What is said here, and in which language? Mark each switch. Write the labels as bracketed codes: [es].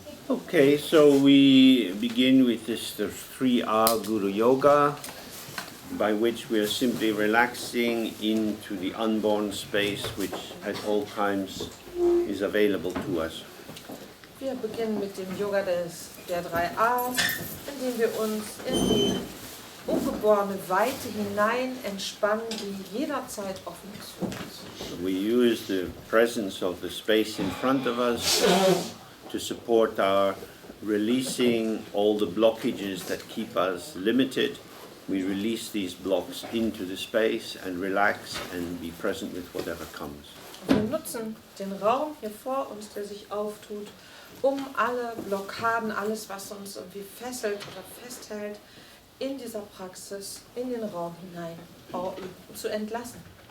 [en] Okay, so we begin with this the 3R Guru Yoga, by which we are simply relaxing into the unborn space which at all times is available to us. [de] Wir beginnen mit dem Yoga der 3A's, indem wir uns in die ungeborene Weite hinein entspannen, die jederzeit offen ist für uns. [en] So we use the presence of the space in front of us to support our releasing all the blockages that keep us limited. We release these blocks into the space and relax and be present with whatever comes. [de] Wir nutzen den Raum hier vor uns, der sich auftut, um alle Blockaden, alles, was uns irgendwie fesselt oder festhält, in dieser Praxis, in den Raum hinein zu entlassen.